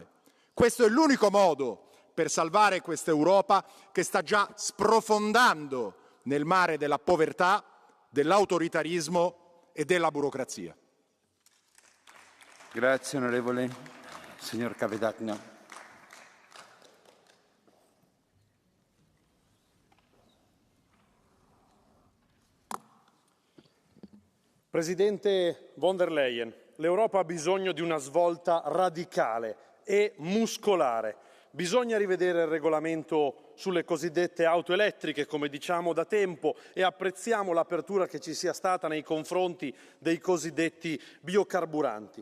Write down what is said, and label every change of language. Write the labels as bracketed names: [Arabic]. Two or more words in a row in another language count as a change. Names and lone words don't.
[Italian] Questo è l'unico modo per salvare questa Europa che sta già sprofondando nel mare della povertà, dell'autoritarismo e della burocrazia. Grazie, onorevole. Signor Cavadagna. Presidente von der Leyen, l'Europa ha bisogno di una svolta radicale e muscolare. Bisogna rivedere il regolamento sulle cosiddette auto elettriche, come diciamo da tempo, e apprezziamo l'apertura che ci sia stata nei confronti dei cosiddetti biocarburanti.